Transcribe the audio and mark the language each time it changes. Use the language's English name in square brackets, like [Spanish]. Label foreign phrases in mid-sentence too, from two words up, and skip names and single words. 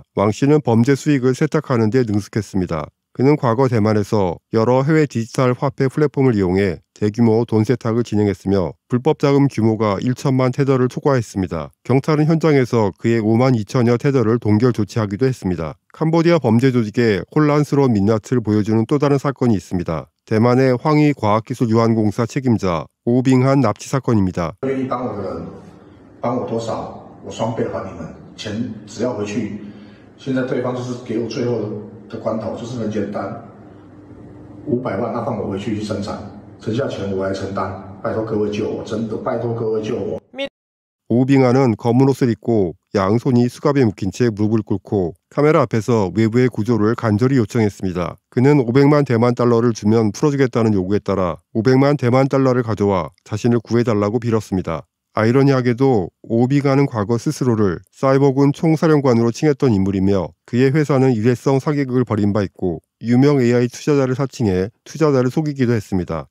[Korean] 왕 씨는 범죄 수익을 세탁하는 데 능숙했습니다. 그는 과거 대만에서 여러 해외 디지털 화폐 플랫폼을 이용해 대규모 돈 세탁을 진행했으며 불법 자금 규모가 1천만 테더를 초과했습니다. 경찰은 현장에서 그의 5만 2천여 테더를 동결 조치하기도 했습니다. 캄보디아 범죄 조직의 혼란스러운 민낯을 보여주는 또 다른 사건이 있습니다. 대만의 황희과학기술유한공사 책임자 오빙한 납치 사건입니다. [Chinese] 帮我多少，我双倍还你们，钱只要回去。现在对方就是给我最后的关头，就是很简单，500万，放我回去生产，剩下钱我来承担。拜托各位救我，真的拜托各位救我。 [Korean] 오빙하는 검은 옷을 입고 양손이 수갑에 묶인 채 무릎을 꿇고 카메라 앞에서 외부의 구조를 간절히 요청했습니다. 그는 500만 대만 달러를 주면 풀어주겠다는 요구에 따라 500만 대만 달러를 가져와 자신을 구해달라고 빌었습니다. 아이러니하게도 오빙하는 과거 스스로를 사이버군 총사령관으로 칭했던 인물이며 그의 회사는 일회성 사기극을 벌인 바 있고 유명 AI 투자자를 사칭해 투자자를 속이기도 했습니다.